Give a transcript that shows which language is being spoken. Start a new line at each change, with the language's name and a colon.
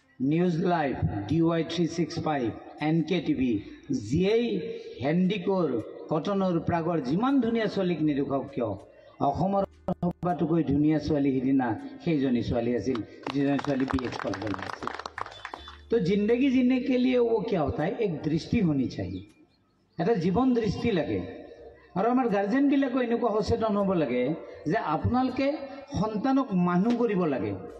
Assamese: News live, DY 365, NKTV, যিয়েই হেণ্ডিকৰ কটনৰ প্ৰাগৰ যিমান ধুনীয়া ছোৱালীক নেদেখাওক কিয়, অসমৰ সবাতোকৈ ধুনীয়া ছোৱালী সিদিনা সেইজনী ছোৱালী আছিল, যিজনী ছোৱালী BH কলেজত আছিল।
Hindi: তো জিন্দগী जीने के लिए वो क्या होता है, एक दृष्टि होनी चाहिए,
Assamese: এটা জীবন দৃষ্টি লাগে। আৰু আমাৰ গাৰ্জেনবিলাকো এনেকুৱা সচেতন হ'ব লাগে যে আপোনালোকে সন্তানক মানুহ কৰিব লাগে।